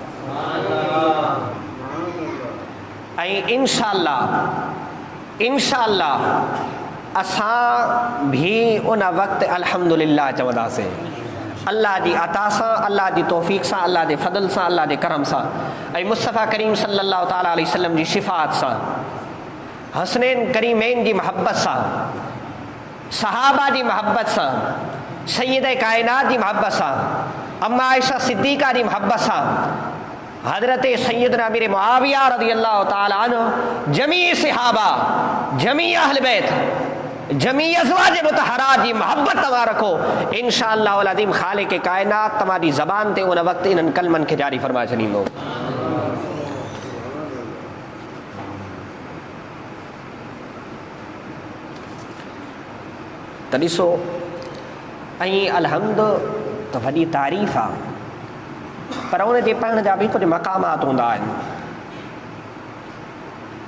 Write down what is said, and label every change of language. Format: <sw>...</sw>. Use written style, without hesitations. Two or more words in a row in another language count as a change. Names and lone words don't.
<sd>ऐं इंशाअल्लाह असां भी उन वक़्तु अल्हम्दुलिल्लाह चवंदासीं, अल्लाह जी अता सां, अल्लाह जी तौफ़ीक़ सां, अल्लाह जे फज़ल सां, अल्लाह जे करम सां, ऐं मुस्तफ़ा करीम</sd> <ar>صلى الله تعالى عليه وسلم</ar> <sd>जी शिफ़ाअत सां, हसनैन करीमैन जी मोहब्बत सां, सहाबा जी मोहब्बत सां, सैयद कायनात जी मोहब्बत सां, अम्मा आयशा सिद्दीक़ा जी मोहब्बत सां, हज़रत सैयदना अमीर मुआविया</sd> <ar>رضي الله تعالى عنه,</ar> <sd>जमी सहाबा, जमी अहल बैत, जमी अज़वाज मुतहरात जी मोहब्बत तव्हां रखो, इंशाअल्लाह अल अज़ीम ख़ालिक़ कायनात तव्हांजी ज़बान ते उन वक़्तु इन्हनि कलमनि खे जारी फरमाए छॾींदो। त ॾिसो, ऐं अलहम्द त वॾी तारीफ़ आहे, पर उन जे पढ़ण जा बि कुझु मक़ामात हूंदा आहिनि।</sd>